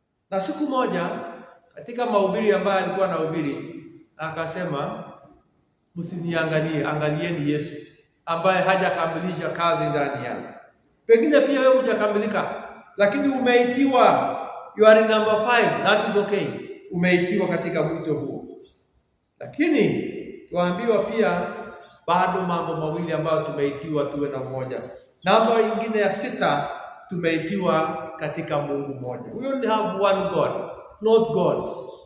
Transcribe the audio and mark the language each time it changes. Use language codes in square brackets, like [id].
[sw] Na siku moja katika mahubiri ambayo alikuwa anahubiri akasema, msiniangalie, angalieni Yesu ambaye hajakamilisha kazi ndani yako. Pengine pia wewe hujakamilika, lakini umeitiwa. [en] You are in number 5, that is okay. [sw] Umeitiwa katika mwito huo. Lakini tuambiwa pia bado mambo mawili ambayo tumeitiwa tuwe na umoja. Namba nyingine ya 6, tumeitiwa katika Mungu mmoja. [en] We only have one God, not gods.